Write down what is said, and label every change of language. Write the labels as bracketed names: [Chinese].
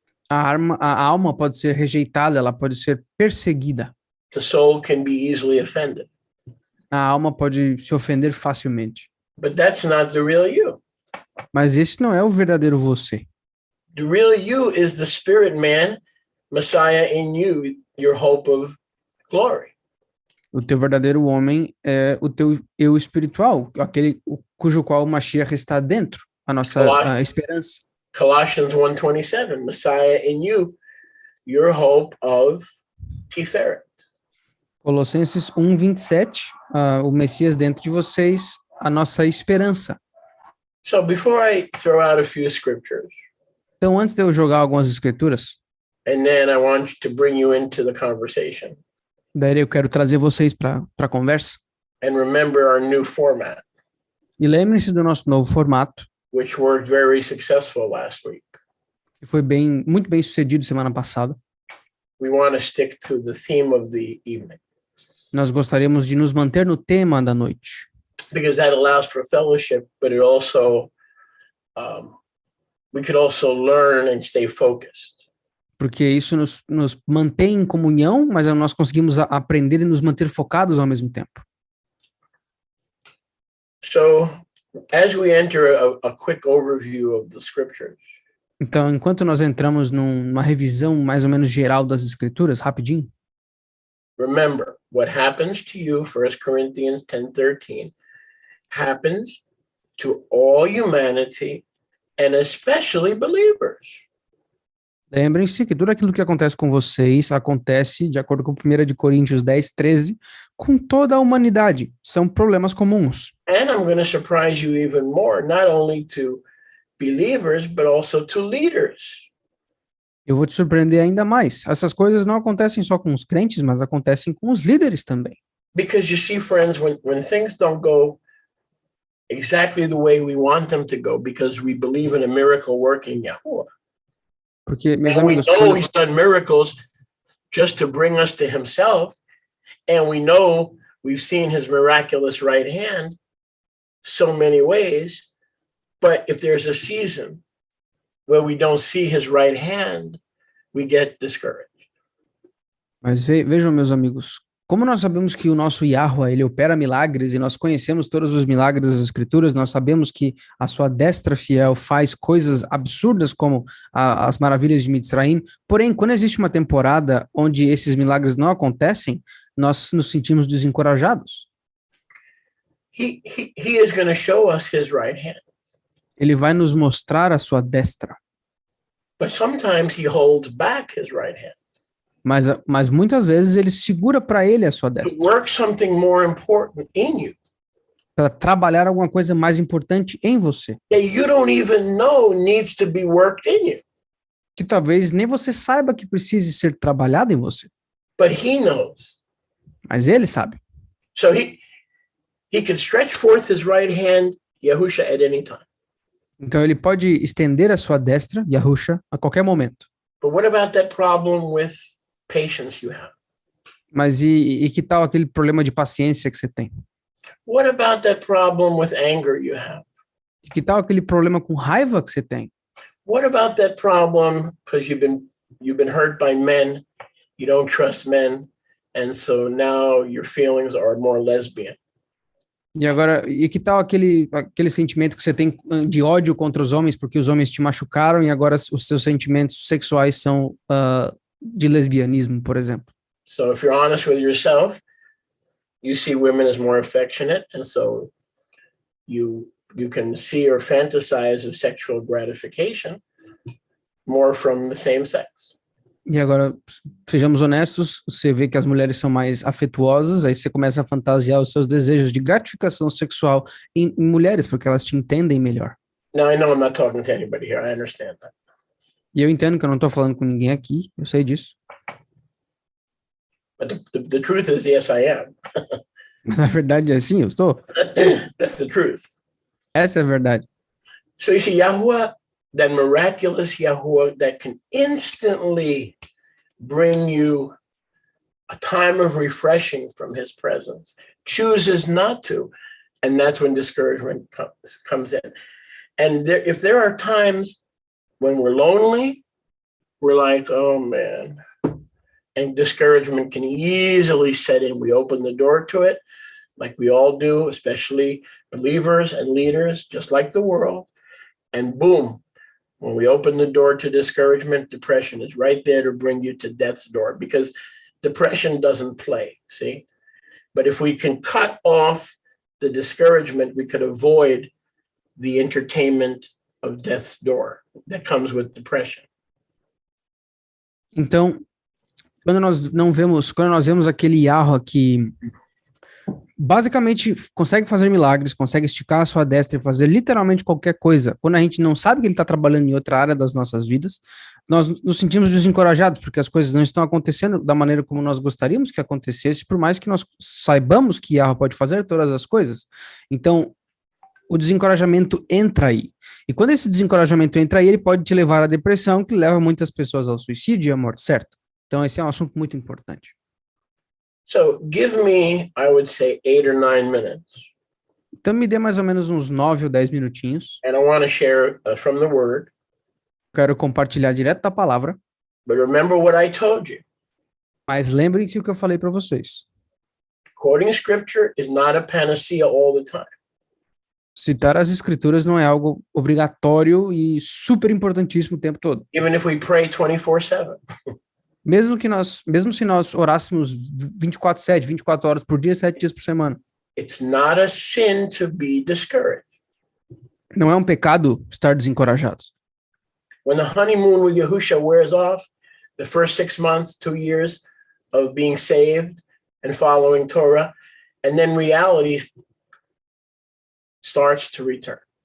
[Portuguese] A alma pode ser rejeitada, ela pode ser perseguida. [English] The soul can be easily offended. [Portuguese] A alma pode se ofender facilmente. [English] But that's not the real you. [Portuguese] Mas esse não é o verdadeiro você. [English] The real you is the spirit man, Messiah in you, your hope of glory. [Portuguese] O teu verdadeiro homem é o teu eu espiritual, aquele cujo qual o Mashiach está dentro, a nossa esperança. [English] Colossians 1:27, Messiah in you, your hope of Tiferet. [Portuguese] Colossenses 1:27, o Messias dentro de vocês, a nossa esperança. [English] So before I throw out a few scriptures, [Portuguese] Então, antes de eu jogar algumas escrituras, [English] and then I want to bring you into the conversation. [Portuguese] daí eu quero trazer vocês para a conversa. [English] And remember our new format, [Portuguese] E lembrem-se do nosso novo formato, [English] which worked very successful last week. [Portuguese] que foi muito bem sucedido semana passada. [English] We want to stick to the theme of the evening [Portuguese] Nós gostaríamos de nos manter no tema da noite, [English] because that allows for fellowship, but it also we could also learn and stay focused. [Portuguese] porque isso nos mantém em comunhão, mas nós conseguimos aprender e nos manter focados ao mesmo tempo. [English] So as we enter a quick overview of the scriptures, [Portuguese] Então, enquanto nós entramos numa revisão mais ou menos geral das escrituras, rapidinho, [English] remember what happens to you, 1 Corinthians 10:13, happens to all humanity and especially believers. [Portuguese] lembrem-se que tudo aquilo que acontece com vocês acontece, de acordo com 1 de Coríntios 10:13, com toda a humanidade. São problemas comuns. [English] And I'm going to surprise you even more, not only to believers, but also to leaders. [Portuguese] Eu vou te surpreender ainda mais. Essas coisas não acontecem só com os crentes, mas acontecem com os líderes também. [English] Because you see, friends, when things don't go exactly the way we want them to go, because we believe in a miracle working Yahuwah. [Portuguese] Porque, meus [English] And we [Portuguese] amigos, [English] know he's done miracles just to bring us to himself. And we know we've seen his miraculous right hand so many ways. But if there's a season where we don't see his right hand, we get discouraged. [Portuguese] Mas vejam, meus amigos, como nós sabemos que o nosso Yahweh, ele opera milagres e nós conhecemos todos os milagres das Escrituras, nós sabemos que a sua destra fiel faz coisas absurdas como as maravilhas de Mitzrayim, porém, quando existe uma temporada onde esses milagres não acontecem, nós nos sentimos desencorajados. [English] He is going to show us his right hand. [Portuguese] Ele vai nos mostrar a sua destra, [English] But sometimes he holds back his right hand [Portuguese] mas muitas vezes ele segura para ele a sua [English] to [Portuguese] destra, [English] work something more important in you [Portuguese] para trabalhar alguma coisa mais importante em você, [English] that you don't even know needs to be worked in you. [Portuguese] que talvez nem você saiba que precise ser trabalhado em você, [English] But he knows. [Portuguese] mas ele sabe. [English] So he can stretch forth his right hand, Yahusha, at any time. [Portuguese] Então ele pode estender a sua destra, Yahusha, a qualquer momento. [English] But what about that problem with patience you have? [Portuguese] Mas e que tal aquele problema de paciência que você tem? [English] What about that problem with anger you have? [Portuguese] E que tal aquele problema com raiva que você tem? [English] What about that problem because you've been hurt by men, you don't trust men, and so now your feelings are more lesbian? [Portuguese] E agora, e que tal aquele sentimento que você tem de ódio contra os homens porque os homens te machucaram e agora os seus sentimentos sexuais são de lesbianismo, por exemplo? [English] So if you're honest with yourself, you see women as more affectionate, and so you can see or fantasize of sexual gratification more from the same sex. [Portuguese] E agora, sejamos honestos, você vê que as mulheres são mais afetuosas, aí você começa a fantasiar os seus desejos de gratificação sexual em mulheres, porque elas te entendem melhor. [English] Now, I know I'm not talking to anybody here. I understand that. [Portuguese] E eu entendo que eu não estou falando com ninguém aqui, eu sei disso. [English] But the truth is, yes, I am. [Portuguese] Na verdade, é assim, eu estou. [English] That's the truth. [Portuguese] Essa é a verdade. [English] So you see, Yahuwah, that miraculous Yahuwah that can instantly bring you a time of refreshing from his presence, chooses not to. And that's when discouragement comes in. And if there are times when we're lonely, we're like, oh man, and discouragement can easily set in. We open the door to it, like we all do, especially believers and leaders, just like the world. And boom, when we open the door to discouragement, depression is right there to bring you to death's door, because depression doesn't play, see? But if we can cut off the discouragement, we could avoid the entertainment of death's door that comes with depression. [Portuguese] Então, quando nós vemos aquele Yahweh que basicamente consegue fazer milagres, consegue esticar a sua destra e fazer literalmente qualquer coisa, quando a gente não sabe que ele está trabalhando em outra área das nossas vidas, nós nos sentimos desencorajados, porque as coisas não estão acontecendo da maneira como nós gostaríamos que acontecesse, por mais que nós saibamos que Yahweh pode fazer todas as coisas. Então, o desencorajamento entra aí. E quando esse desencorajamento entra aí, ele pode te levar à depressão, que leva muitas pessoas ao suicídio e à morte, certo? Então, esse é um assunto muito importante. [English] So give me, I would say, 8 or 9 minutes. [Portuguese] Então, me dê mais ou menos uns 9 ou 10 minutinhos. [English] And I want to share from the word. [Portuguese] Quero compartilhar direto da palavra. [English] But remember what I told you. [Portuguese] Mas lembrem-se o que eu falei para vocês. [English] Quoting scripture is not a panacea all the time. [Portuguese] Citar as escrituras não é algo obrigatório e super importantíssimo o tempo todo. [English] Even if we pray 24/7. [Portuguese] Mesmo se nós orássemos 24/7, 24 horas por dia, 7 dias por semana. [English] It's not a sin to be discouraged. [Portuguese] Não é um pecado estar desencorajados. [English] When the honeymoon with Yahusha wears off, the first 6 months, 2 years of being saved and following Torah, and then reality starts to return.